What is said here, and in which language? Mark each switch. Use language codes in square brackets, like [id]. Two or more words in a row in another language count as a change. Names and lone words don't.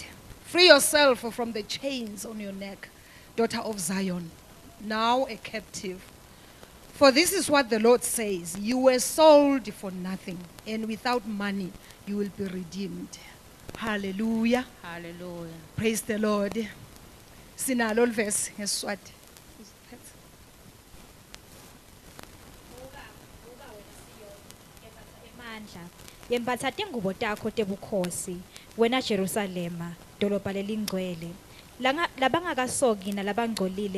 [en] Free yourself from the chains on your neck, daughter of Zion, now a captive. For this is what the Lord says, you were sold for nothing, and without money you will be redeemed. Hallelujah. Hallelujah. Praise the Lord. [ss] Sinalo verse ngeSiswati. Yembatha tingubo takho tebukhosi wena Jerusalema dolobha lelingcwele labangakasoki nalabangcolile